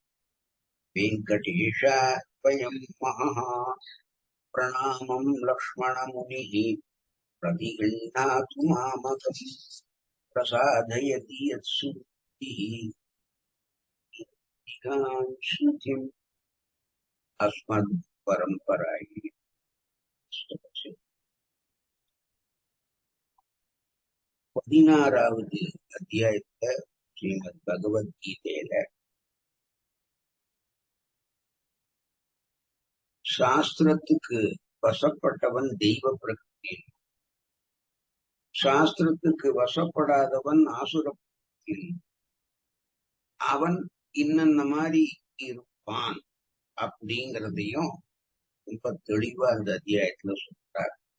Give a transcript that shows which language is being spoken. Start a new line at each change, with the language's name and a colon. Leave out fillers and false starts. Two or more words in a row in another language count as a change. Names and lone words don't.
Sanskrit: वेङ्कटेशाय महः प्रणामम् लक्ष्मणमुनिः प्रतिगृह्णातु मामकम् प्रसादयति यत्सुद्धिः श्रुतिम् अस्मद्परम्परायै
Tamil: 16வது அத்தியாயத்துல ஸ்ரீமத் பகவத்கீதையில சாஸ்திரத்துக்கு வசப்பட்டவன் தெய்வ பிரகிருதி, சாஸ்திரத்துக்கு வசப்படாதவன் ஆசுர பிரகிருதி, அவன் இன்னென்ன மாதிரி இருப்பான் அப்படிங்கிறதையும் ரொம்ப தெளிவா அந்த அத்தியாயத்துல சொல்றார்.